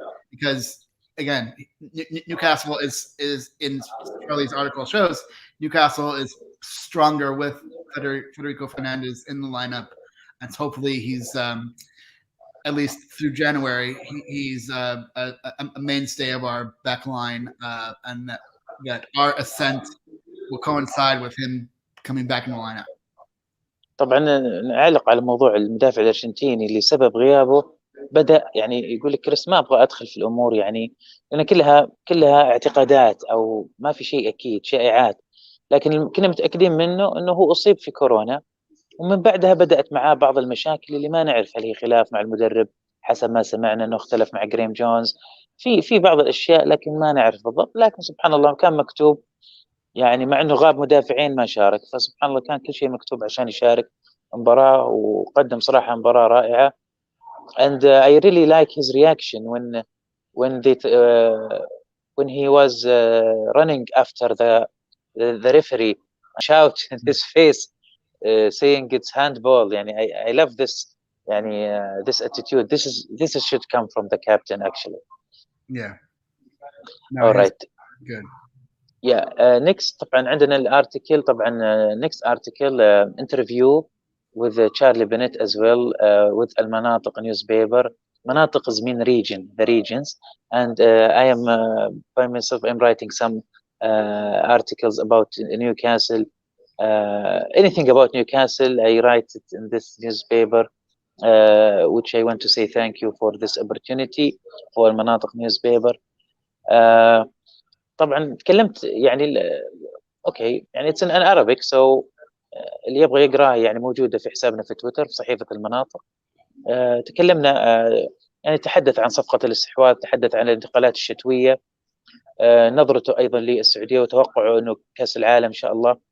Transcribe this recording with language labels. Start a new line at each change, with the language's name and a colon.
English: Because again, Newcastle is in Charlie's article shows Newcastle is stronger with Federico Fernandez in the lineup, and hopefully he's at least through January he's a mainstay of our back line, and that our ascent will coincide with him coming back in the lineup.
Arabic: طبعا نعلق على موضوع المدافع الارجنتيني اللي سبب غيابه بدأ يقول لك كريس ما ابغى ادخل في الامور، لان كلها اعتقادات او ما في شيء اكيد، شائعات، لكن كنا متاكدين منه انه هو اصيب في كورونا، ومن بعدها بدات معاه بعض المشاكل اللي ما نعرف هل هي خلاف مع المدرب، حسب ما سمعنا انه اختلف مع جريم جونز في بعض الاشياء، لكن ما نعرف بالضبط. لكن سبحان الله كان مكتوب، مع انه غاب مدافعين ما شارك، فسبحان الله كان كل شيء مكتوب عشان يشارك مباراة، وقدم صراحة مباراة رائعة.
English: And I really like his reaction when he was running after the referee, shout in his face, saying it's handball. I love this this attitude. This should come from the captain actually. Yeah. All right. Good. Yeah. Next
Arabic: طبعا عندنا الارتيكل، طبعا
English: next article interview with Charlie Bennett as well with المناطق newspaper. مناطق is mean the regions, and I am by myself. I'm writing some articles about Newcastle. Anything about Newcastle, I write it in this newspaper, which I want to say thank you for this opportunity for المناطق newspaper.
Arabic: طبعا تكلمت يعني اوكي يعني
English: it's in Arabic, so
Arabic: اللي يبغى يقراه يعني موجودة في حسابنا في تويتر في صحيفة المناطق. تكلمنا يعني تحدث عن صفقة الاستحواذ، تحدث عن الانتقالات الشتوية، نظرته أيضا للسعودية وتوقعه أنه كأس العالم إن شاء الله.